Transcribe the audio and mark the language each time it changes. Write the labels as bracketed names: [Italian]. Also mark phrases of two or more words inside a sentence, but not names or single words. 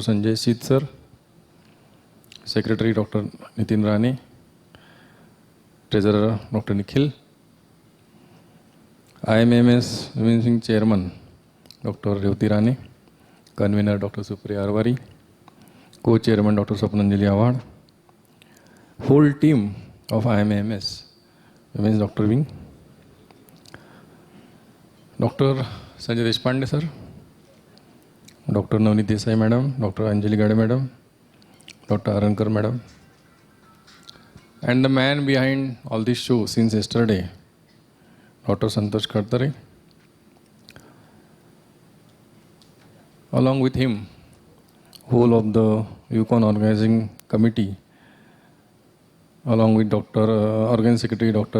[English] Sanjay Sith sir, Secretary Dr. Nitin Rane, Treasurer Dr. Nikhil, IMMS Women's Wing Chairman Dr. Revati Rane, Convener Dr. Supriya Arwari, Co-Chairman Dr. Swapnanjali Awad, whole team of IMMS Women's Doctor Wing, Dr. Sanjay Deshpande sir, Dr. Navneet Desai madam, Dr. Anjali Gade madam, Dr. Arankar madam, and the man behind all this show since yesterday, Dr. Santosh Khatare. Along with him, whole of the EVECON organizing committee, along with Organizing Secretary Dr.